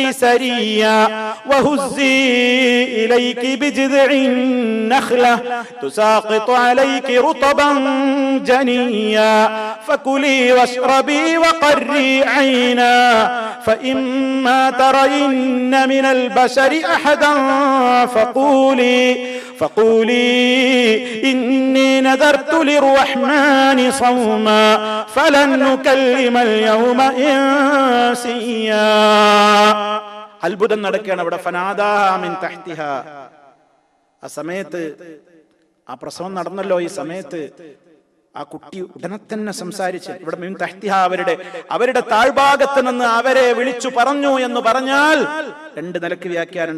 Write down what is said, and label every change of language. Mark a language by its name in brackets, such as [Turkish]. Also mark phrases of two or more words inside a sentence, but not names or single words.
[Arabic] سريا وهزي إليك بجذع النخلة تساقط عليك رطبا جنيا فكلي واشربي وقري عينا فإما ترين من البشر أحدا فقولي إني نذرت للرحمن صوما فلن نكلم اليوم إنسيا. [Malayalam] അത്ഭുതം നടക്കുകയാണ് അവിടെ. [Arabic] فناداها من تحتها, [Malayalam] ആ സമയത്ത്, ആ പ്രസവം നടന്നല്ലോ, ഈ സമയത്ത് ആ കുട്ടി ഉടനെ തന്നെ സംസാരിച്ച്, ഇവിടെ [Arabic] من تحتها [Malayalam] അവരുടെ താഴ്ഭാഗത്ത് നിന്ന് അവരെ വിളിച്ചു പറഞ്ഞു എന്ന് പറഞ്ഞാൽ രണ്ട് നിലക്ക് വ്യാഖ്യാനമുണ്ട്.